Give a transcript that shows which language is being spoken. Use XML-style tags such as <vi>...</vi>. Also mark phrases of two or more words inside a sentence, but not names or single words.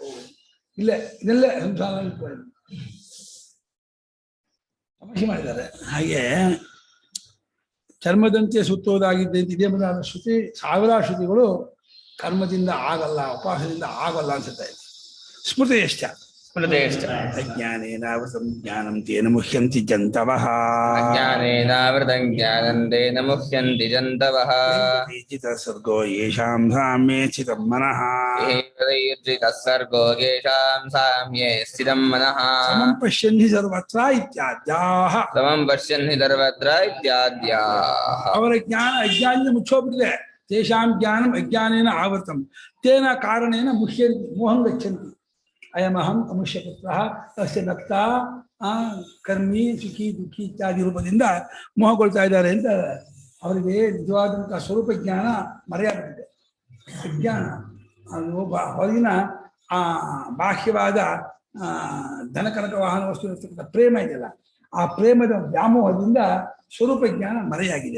<kn>ಇದೆಲ್ಲೇ ಸಂಸಾರ ತಮಾಷೆ ಮಾಡಿದ್ದಾರೆ. ಹಾಗೆ ಚರ್ಮದಂತೆ ಸುತ್ತೋದಾಗಿದ್ದೆ ಅಂತ ಇದೇ ಮೊದಲಾದ ಶ್ರುತಿ, ಸಾವಿರಾರು ಶ್ರುತಿಗಳು ಕರ್ಮದಿಂದ ಆಗಲ್ಲ, ಉಪವಾಸದಿಂದ ಆಗಲ್ಲ ಅನ್ಸುತ್ತೆ.</kn> <sa>ಸ್ಮೃತಿ ಎಷ್ಟ ಅಜ್ಞಾನೇನಾವೃತಂ ಜ್ಞಾನಂ ತೇನ ಮುಹ್ಯಂತಿ ಜಂತವಃ. ಅಜ್ಞಾನೇನಾವೃತಂ ಜ್ಞಾನಂ ತೇನ ಮುಹ್ಯಂತಿ ಜಂತವಃ. ಸರ್ಗೋ ಯೇಷಾಂ ಸಾಮ್ಯೇ ಸ್ಥಿತಂ ಮನಃ. ಸರ್ಗೋ ಯೇಷಾಂ ಸಾಮ್ಯೇ ಸ್ಥಿತಂ ಮನಃ. ಸಮಂ ಪಶ್ಯನ್ ಹಿ ಸರ್ವತ್ರ ಇತ್ಯಾದ್ಯಾಹ. ಸಮಂ ಪಶ್ಯನ್ ಹಿ ಸರ್ವತ್ರ ಇತ್ಯಾದ್ಯಾಹ.</sa> <kn>ಅವರ ಜ್ಞಾನ ಅಜ್ಞಾನದಿಂದ ಮುಚ್ಚೋಗ್ಬಿಟ್ಟಿದೆ.</kn> <sa>ತೇಷಾಂ ಜ್ಞಾನಂ ಅಜ್ಞಾನೇನ ಆವೃತಂ ತೇನ ಕಾರಣೇನ ಮುಹ್ಯಂತಿ ಮೋಹಂ ಗಚ್ಚಂತಿ. ಅಯಮಹಂ ಅಮುಷ್ಯಪುತ್ರ ಅಸ್ಯ ಭಕ್ತ ಕರ್ಮಿ ಸುಖಿ ದುಃಖಿ ಇತ್ಯಾದಿ</sa> <kn>ರೂಪದಿಂದ ಮೋಹಗೊಳ್ತಾ ಇದ್ದಾರೆ ಅಂತ ಅವರಿಗೆ ನಿಜವಾದಂತಹ ಸ್ವರೂಪ ಜ್ಞಾನ ಮರೆಯಾಗಿದೆ. ಅಜ್ಞಾನ ಅದು ಹೊರಗಿನ ಬಾಹ್ಯವಾದ ಧನಕನಕ ವಾಹನ ವಸ್ತು ಇರ್ತಕ್ಕಂಥ ಪ್ರೇಮ ಇದೆಯಲ್ಲ, ಆ ಪ್ರೇಮದ ವ್ಯಾಮೋಹದಿಂದ ಸ್ವರೂಪ ಜ್ಞಾನ ಮರೆಯಾಗಿದೆ.</kn>